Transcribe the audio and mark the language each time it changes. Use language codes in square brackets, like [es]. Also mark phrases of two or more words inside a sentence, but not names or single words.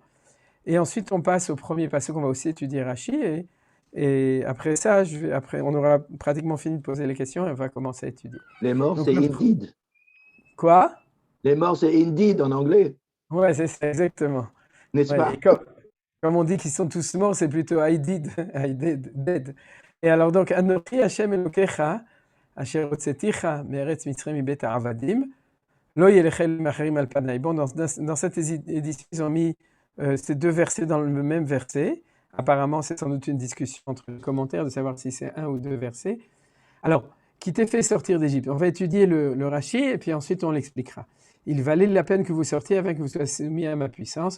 [fr] Et ensuite, on passe au premier passage qu'on va aussi étudier Rashi. Et après ça, après, on aura pratiquement fini de poser les questions et on va commencer à étudier. Les morts, Donc, c'est indeed. Quoi? Les morts, c'est indeed en anglais. Ouais, c'est ça, exactement. N'est-ce Ouais, pas? et comme on dit qu'ils sont tous morts, c'est plutôt [en] I did, I did, dead. [fr] Et alors, donc, [he] אנכי השם אלהיך אשר הוצאתיך מארץ מצרים מבית עבדים לא יהיה לך אלהים אחרים על פני. [fr] Bon, dans cette édition, ils ont mis ces deux versets dans le même verset. Apparemment, c'est sans doute une discussion entre les commentaires de savoir si c'est un ou deux versets. Alors, qui t'ait fait sortir d'Égypte? On va étudier le Rashi et puis ensuite on l'expliquera. Il valait la peine que vous sortiez afin que vous soyez soumis à ma puissance.